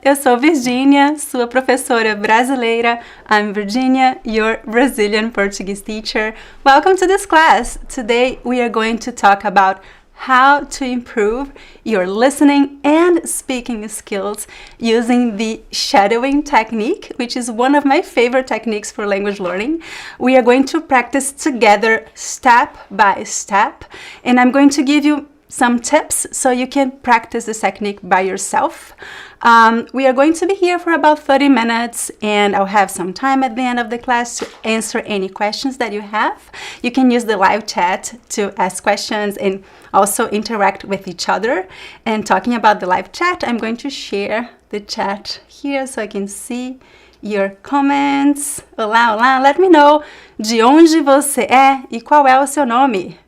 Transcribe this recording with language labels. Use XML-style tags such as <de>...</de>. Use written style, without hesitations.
<pt>Eu sou Virginia, sua professora brasileira.</pt> <en>I'm Virginia, your Brazilian Portuguese teacher. Welcome to this class. Today we are going to talk about how to improve your listening and speaking skills using the shadowing technique, which is one of my favorite techniques for language learning. We are going to practice together step by step, and I'm going to give you some tips so you can practice this technique by yourself. We are going to be here for about 30 minutes, and I'll have some time at the end of the class to answer any questions that you have. You can use the live chat to ask questions and also interact with each other. And talking about the live chat, I'm going to share the chat here so I can see your comments.</en> <pt>Olá, olá,</pt> <en>let me know</en> <pt>de onde você é e qual é o seu nome.</pt>